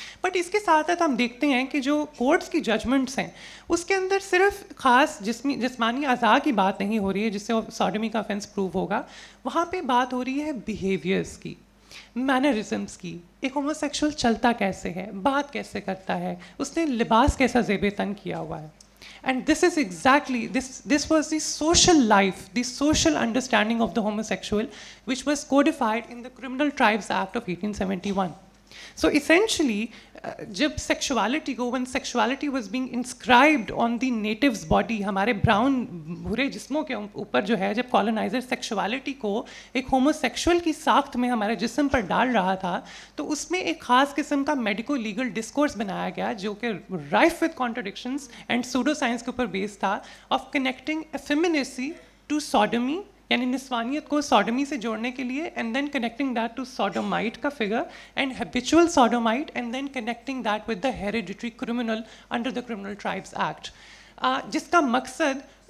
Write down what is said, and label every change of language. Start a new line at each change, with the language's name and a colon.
Urdu: But اس کے ساتھ ساتھ ہم دیکھتے ہیں کہ جو کورٹس کی ججمنٹس ہیں اس کے اندر صرف خاص جسمانی اعضاء کی بات نہیں ہو رہی ہے جس سے سوڈومی کا آفینس پروو ہوگا. وہاں پہ بات ہو رہی ہے بیہیویئرس کی، مینرزمس کی. ایک ہومو سیکشول چلتا کیسے ہے، بات کیسے کرتا ہے، اس نے لباس کیسا زیب تن کیا ہوا ہے.
English: And this is exactly, this was the social life, the social understanding of the homosexual, which was codified in the Criminal Tribes Act of 1871. So essentially,
Urdu: جب سیکشوالٹی کو،
English: when sexuality was being inscribed on the native's body،
Urdu: ہمارے brown بھورے جسموں کے اوپر جو ہے، جب coloniser sexuality کو ایک ہومو سیکشول کی ساخت میں ہمارے جسم پر ڈال رہا تھا، تو اس میں ایک خاص قسم کا میڈیکو لیگل ڈسکورس بنایا گیا جو کہ
English: rife with contradictions and pseudo science
Urdu: کے اوپر بیس تھا،
English: of connecting effeminacy to sodomy,
Urdu: یعنی نسوانیت کو سوڈومی سے جوڑنے کے لیے،
English: and then connecting that to sodomite
Urdu: کا figure
English: and habitual sodomite, and then connecting that with the hereditary criminal under the criminal tribes act,
Urdu: جس کا مقصد